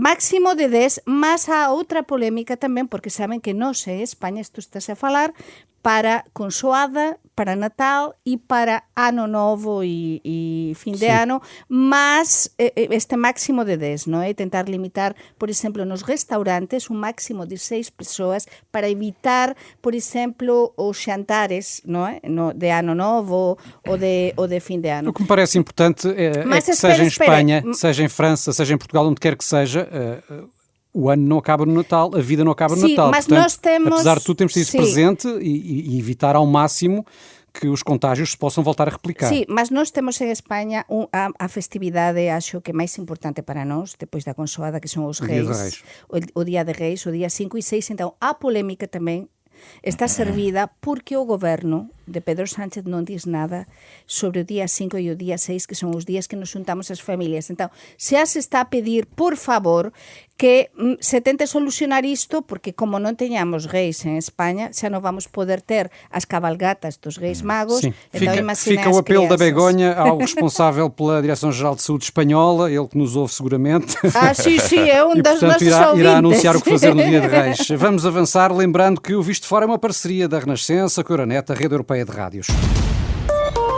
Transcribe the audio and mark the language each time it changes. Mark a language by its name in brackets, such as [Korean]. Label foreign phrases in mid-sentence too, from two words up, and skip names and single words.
[Galician] Máximo de 10, mas há outra polémica tamén, porque saben que nós en España, isto está a falar, para Consoada, para Natal e para Ano Novo e fin de ano, mas este máximo de 10, non é? Tentar limitar, por exemplo, nos restaurantes un máximo de 6 persoas para evitar, por exemplo, os xantares, non é? De Ano Novo ou de fin de ano. [Portuguese] O que me parece importante é que seja em Espanha, seja em França, seja em Portugal, onde quer que seja, o ano não acaba no Natal, a vida não acaba no Natal. Mas portanto, nós temos... apesar de tudo, temos de ser presente e evitar ao máximo que os contágios se possam voltar a replicar. [Galician] Sí, mas nós temos en España a festividade, acho que máis importante para nós, depois da Consoada, que son os Reis. O Día de Reis, o día 5 e 6. Então, a polémica tamén está servida porque o goberno de Pedro Sánchez non diz nada sobre o día 5 e o día 6, que son os días que nos juntamos as familias. Então, xa se está a pedir, por favor, que se tente solucionar isto, porque como non teñamos reis en España, xa non vamos poder ter as cabalgatas dos reis magos. [Portuguese] Sim. Então, fica o apelo da Begonha ao responsável pela Direção-Geral de Saúde Espanhola, ele que nos ouve seguramente. Sim, é um dos nossos ouvintes. Irá anunciar o que fazer no dia de Reis. Vamos avançar, lembrando que o Visto Fora é uma parceria da Renascença com a Euronet, a Rede Europeia de Rádios.